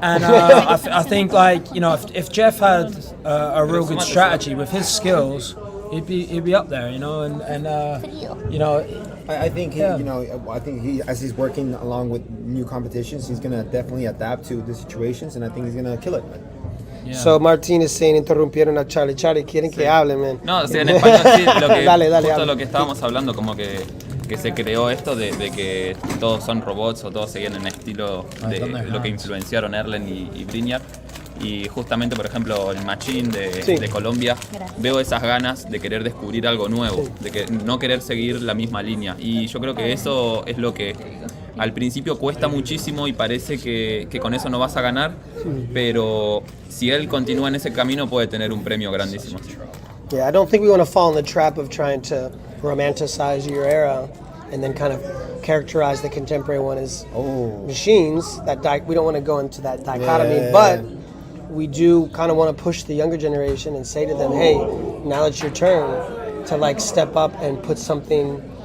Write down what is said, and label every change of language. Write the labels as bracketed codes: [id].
[en] And I think, like, you know, if Jeff had a real good strategy with his skills, he'd be up there. You know, and you know. I think he, as he's working along with new competitions, he's gonna definitely adapt to the situations, and I think he's gonna kill it. Yeah. So Martin is saying, [es] interrumpieron a Charlie. Charlie, quieren que hable, man. No, o sea, en español sí, Dale, justo lo que estábamos hablando, como que se creó esto de que todos son robots o todos seguían en el estilo de lo que influenciaron Erlen y Briniar. Y justamente, por ejemplo, el Machine de Colombia, veo esas ganas de querer descubrir algo nuevo, de que no querer seguir la misma línea. Y yo creo que eso es lo que al principio cuesta muchísimo y parece que con eso no vas a ganar, pero si él continúa en ese camino puede tener un premio grandísimo. [en] Yeah, I don't think we want to fall in the trap of trying to romanticize your era and then kind of characterize the contemporary one as machines. We don't want to go into that dichotomy, but we do kind of want to push the younger generation and say to them, hey, now it's your turn to like step up and put something